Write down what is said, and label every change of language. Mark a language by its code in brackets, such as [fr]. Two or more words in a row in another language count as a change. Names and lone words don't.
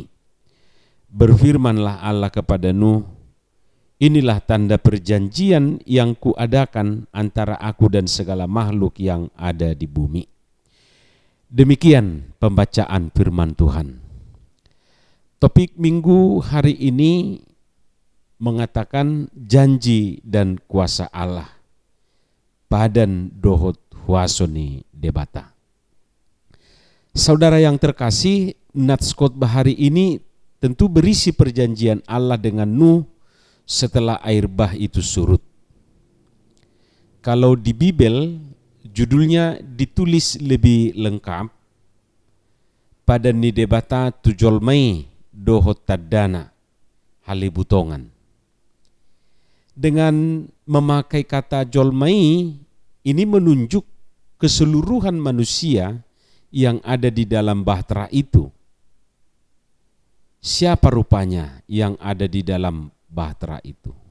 [id] Berfirmanlah Allah kepada Nuh, inilah tanda perjanjian yang kuadakan antara aku dan segala makhluk yang ada di bumi. Demikian pembacaan firman Tuhan. Topik minggu hari ini mengatakan janji dan kuasa Allah. [bbc] Padan dohot huasoni debata. [id] Saudara yang terkasih, nats khotbah hari ini tentu berisi perjanjian Allah dengan Nuh setelah air bah itu surut. Kalau di Bible judulnya ditulis lebih lengkap, [bbc] padan ni debata tujolmai dohot tadana halibutongan. [id] Dengan memakai kata jolmai, ini menunjuk keseluruhan manusia yang ada di dalam bahtera itu. Siapa rupanya yang ada di dalam bahtera itu?